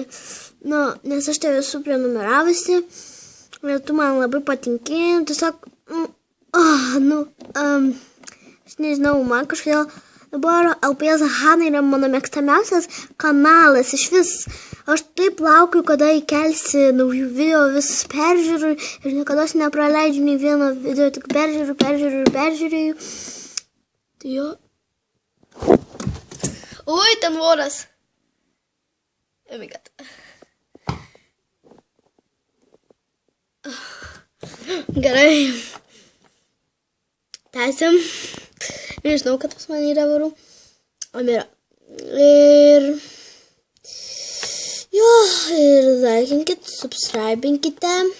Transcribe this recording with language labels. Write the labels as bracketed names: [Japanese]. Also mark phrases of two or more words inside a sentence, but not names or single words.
[Lithuanian] Nes aš tave esu prenumeravusi, ir tu man labai patinki, tiesiog, aš nežinau, man kažkodėl dabar LPS Hana yra mano mėgstamiausias kanalas, iš vis, aš taip laukiu, kada įkelsi naujų video, visus peržiūrų, ir niekada nepraleidžiu nei vieno video, tik peržiūrėjau. Tai jo. Ui, ten voras. [English] Oh my god. [Lithuanian] Gerai. Tęsiam. Nežinau, kad pas mane yra varų. O yra. Ir laikinkit, subscribinkite.